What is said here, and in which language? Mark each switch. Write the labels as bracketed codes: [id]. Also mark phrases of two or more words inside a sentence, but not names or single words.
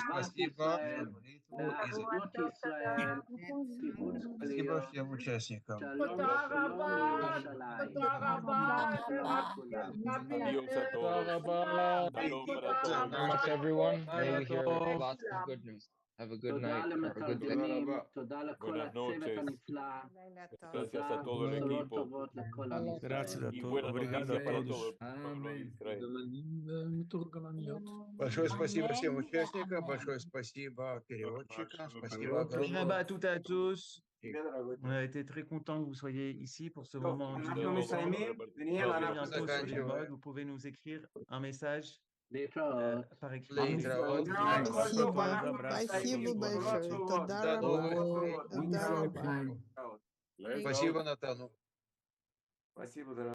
[ru] Спасибо [he] ישראל, [ru] за молитву и за [he] לאחדות ישראל, קיבוץ [ru] спасибо [he] גלויות, [ru] всем участникам. [he] שלום שלום לירושלים. שלום לכולם. [es] Adiós a todos. Shalom para todos. [en] Very much, everyone. May we hear Bye. lots of good news. Have a good [he] תודה [en] night or a good day. [he] למתרגמים, תודה לכל [es] Buenas [he] הצוות [es] noches. [he] הנפלא, [es] Gracias a todo el [he] בשורות [es] equipo. [he] טובות לכל עם [it] Grazie [he] ישראל. [it] a [es] Y todos. buenas [pt] Obrigado a [es] noticias para [pt] todos. [es] todo el pueblo de Israel. [ru] Большое спасибо всем участникам, большое спасибо переводчикам, спасибо огромное. [fr] Merhaba à toutes et à tous. On a été très contents que vous soyez ici pour ce moment [es] Gracias a [fr] d'union. [es] todos por la [fr] Bientôt [es] participación. [fr] sur les [ru] Заканчиваем. [fr] modes, vous pouvez nous écrire un message [he] להתראות. [fr] par écrit. [he] להתראות. [ru] Спасибо. Спасибо большое. До [he] תודה רבה. [ru] новых встреч. [he] תודה רבה. [ru] Спасибо, Натану. Спасибо, дорогой.